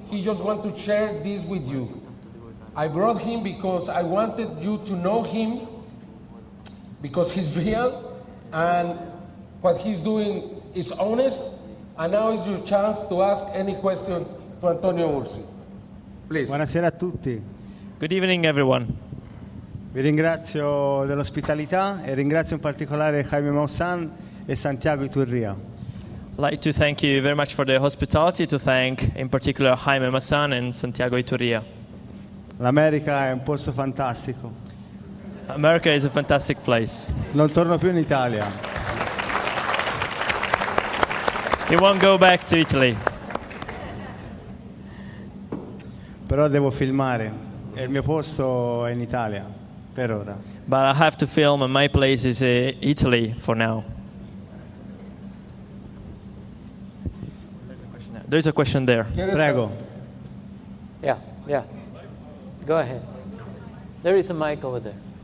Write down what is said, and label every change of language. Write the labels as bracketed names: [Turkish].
[English] He just wants to share this with you. I brought him because I wanted you to know him, because he's real and what he's doing is honest. And now is your chance to ask any questions to Antonio Urzi. Please. [Italian] Buonasera a tutti. [English] Good evening, everyone. [Italian] Vi ringrazio dell'ospitalità e ringrazio in particolare Jaime Maussan e Santiago Iturria. [English] I'd like to thank you very much for the hospitality, to thank in particular Jaime Maussan and Santiago Iturria. [Italian] L'America è un posto fantastico. [English] America is a fantastic place. [Italian] Non torno più in Italia. [English] You won't go back to Italy. [Italian] Però devo filmare e il mio posto è in Italia per ora. [English] But I have to film and my place is Italy for now. There's a question there. [Italian] Prego. [English] Yeah. Go ahead. There is a mic over there.